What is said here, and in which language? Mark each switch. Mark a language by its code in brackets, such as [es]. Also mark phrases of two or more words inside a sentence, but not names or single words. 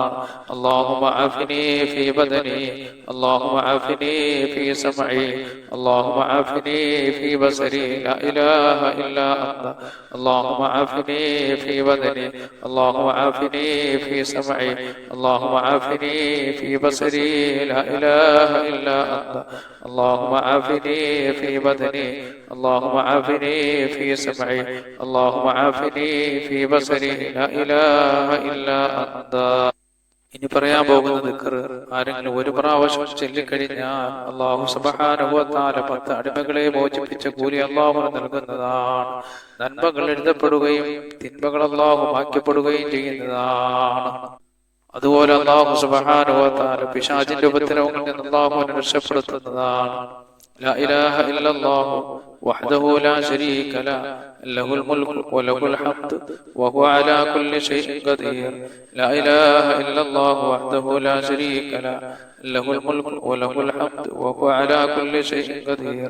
[ar] اللهم عافني في بدني اللهم عافني في سمعي اللهم عافني في بصري لا إله إلا أنت. اللهم عافني في بدني اللهم عافني في سمعي اللهم عافني في بصري لا إله إلا أنت. اللهم عافني في بدني, اللهم عافني في سمعي، اللهم عافني في بصري، لا إله إلا أنت. [ml] ഇനി പറയാൻ പോകുന്ന ദിക്ർ ആരെങ്കിലും ഒരു പ്രാവശ്യം ചൊല്ലിക്കഴിഞ്ഞാൽ [ar] الله سبحانه وتعالى [ml] 10 അടിമകളെ മോചിപ്പിച്ച കൂലി അല്ലാഹു നൽകുന്നതാണ്. നന്മകൾ എഴുതപ്പെടുകയും തിന്മകൾ അല്ലാഹു മായ്ക്കപ്പെടുകയും ചെയ്യുന്നതാണ്. അതുപോലെ [ar] الله سبحانه وتعالى [ml] പിശാചിന്റെ ഉപദ്രവങ്ങളിൽ നിന്ന് അല്ലാഹുവിനെ രക്ഷപ്പെടുത്തുന്നതാണ്. [ar] لا إله إلا الله وحده لا شريك له، له الملك وله الحمد وهو على كل شيء قدير. لا إله إلا الله وحده لا شريك له، له الملك وله الحمد وهو على كل شيء قدير.